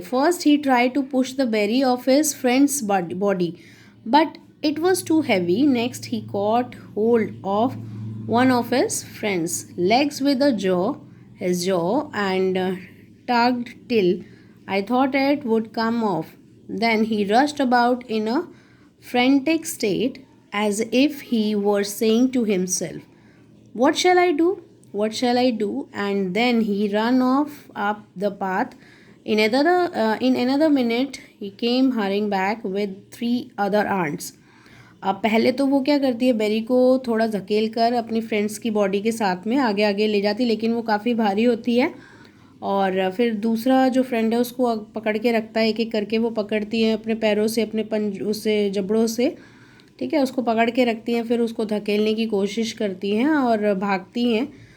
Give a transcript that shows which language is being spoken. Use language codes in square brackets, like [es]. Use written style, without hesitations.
[en] First he try to push the berry of his friends body, but it was too heavy. Next he caught hold of one of his friends legs with his jaw and tugged till I thought it would come off. Then he rushed about in a frantic state, as if he were saying to himself, "What shall I do? What shall I do?" And then he ran off up the path. In another minute, he came hurrying back with 3 other ants. [hi] अब पहले तो वो क्या करती है, berry को थोड़ा धकेल कर अपनी फ्रेंड्स की बॉडी के साथ में आगे आगे ले जाती, लेकिन वो काफ़ी भारी होती है। और फिर दूसरा जो फ्रेंड है उसको पकड़ के रखता है, एक एक करके वो पकड़ती है अपने पैरों से, अपने उससे जबड़ों से, ठीक है, उसको पकड़ के रखती हैं। फिर उसको धकेलने की कोशिश करती हैं और भागती हैं।